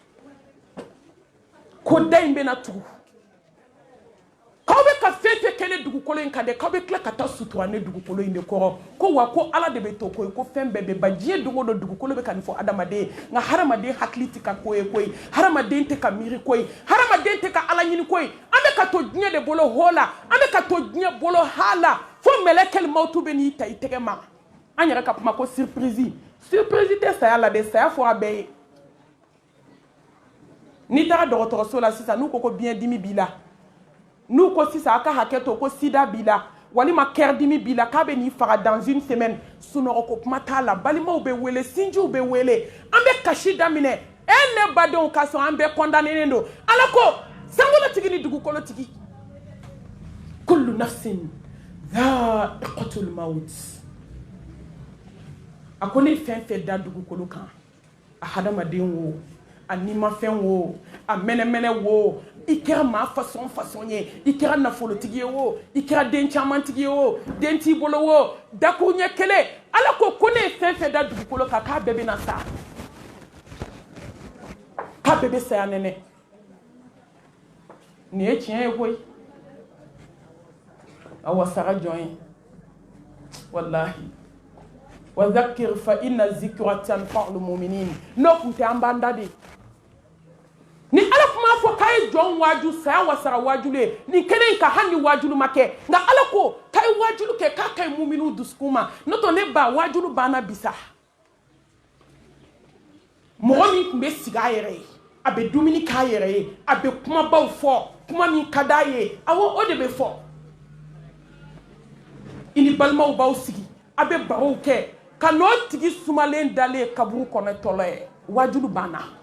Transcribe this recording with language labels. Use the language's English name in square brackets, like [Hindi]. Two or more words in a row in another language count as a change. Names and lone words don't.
[Bambara] ko da in bɛna tugu k'aw bɛ ka fɛn fɛn kɛ ne dugukolo in kan dɛ k'aw bɛ tila ka taa sutura ne dugukolo in de kɔrɔ ko wa ko ala de bɛ to ko ye ko fɛn bɛɛ bɛ ban diɲɛ don o don dugukolo bɛ ka nin fɔ hadamaden ye nka hadamaden hakili tɛ ka ko ye koyi hadamaden tɛ ka miiri koyi hadamaden tɛ ka ala ɲini koyi an bɛ ka to diɲɛ de bolo ho la an bɛ ka to diɲɛ bolo ha la fo mɛlɛkɛli mawutu bɛ n'i ta i tɛgɛ ma an yɛrɛ ka kuma ko surprise tɛ saya la dɛ saya fɔra bɛɛ ye n'i taara dɔgɔtɔrɔso la sisan n'u ko biyɛn dimi b'i la n'u ko sisan a ka hakɛ to ko sida b'i la walima kɛr dimi b'i la k'a bɛ n'i faga [French] dans une semaine [Bambara] sunɔgɔ ko kuma t'a la balimaw bɛ wele sinjiw bɛ wele an bɛ kasi daminɛ ne badenw ka sɔn an bɛɛ condamnenen don ala ko sankolotigi ni dugukolotigi [Arabic] كل نفس ذائقة الموت [Bambara] a ko ne fɛn fɛn da dugukolo kan a hadamaden wo a nimafɛn wo a mɛnɛmɛnɛ wo i kɛra maa fasɔn ye i kɛra nafolotigi ye wo i kɛra den camantigi ye wo den t'i bolo wo dakuru ɲɛ kelen ala ko ne ye fɛn fɛn da dugukolo kan k'a bɛɛ bɛna sa k'a bɛɛ bɛ saya nɛnɛ nin ye tiɲɛ ye koyi a wasara jɔn ye [Arabic] والله وذكر فإن الذكرى تنفع المؤمنين [Bambara] n'o tun tɛ an b'an da de ni ala kuma fɔ k'a ye jɔn waaju saya wasara waajulu ye nin kelen ka hali ni waajulu ma kɛ nka ala ko k'a ye waajulu kɛ k'a ka ɲi muminiw dusukun ma n'o tɛ ne ba waajulu banna bisa mɔgɔ min tun bɛ sigi a yɛrɛ ye a bɛ dumuni k'a yɛrɛ ye a bɛ kumabaw fɔ kuma min ka d'a ye awɔ o de bɛ fɔ i ni balimaw b'aw sigi a bɛ barow kɛ ka no tigi sumalen dale kaburu kono tole wajulu bana